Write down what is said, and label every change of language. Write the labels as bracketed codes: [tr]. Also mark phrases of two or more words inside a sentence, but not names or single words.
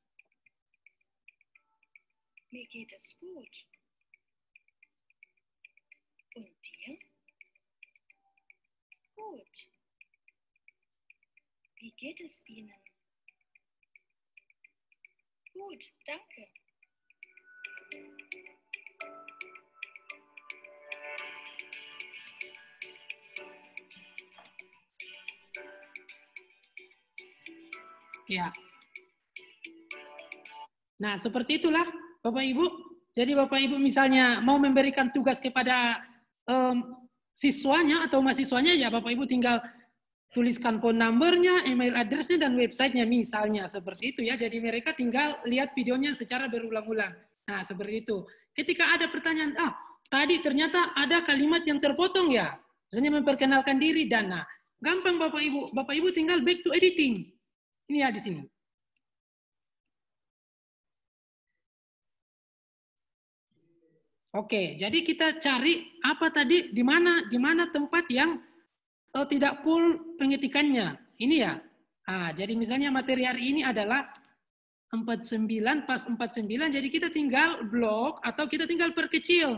[de] Mir geht es gut. Und dir? Gut. Wie geht es Ihnen? Gut, danke. [id] Ya. Nah, seperti itulah Bapak Ibu. Jadi Bapak Ibu misalnya mau memberikan tugas kepada siswanya atau mahasiswanya, ya Bapak Ibu tinggal tuliskan [en] phone number- [id] nya, [en] email address- [id] nya, dan website-nya misalnya. Seperti itu ya. Jadi mereka tinggal lihat videonya secara berulang-ulang. Nah, seperti itu. Ketika ada pertanyaan, tadi ternyata ada kalimat yang terpotong ya. Misalnya memperkenalkan diri dan gampang Bapak Ibu. Bapak Ibu tinggal [en] back to editing. [id] Ini ya di sini. Oke, jadi kita cari apa tadi di mana tempat yang tidak full pengetikannya. Ini ya. Jadi misalnya materi hari ini adalah 49 pas 49, jadi kita tinggal blok atau kita tinggal perkecil.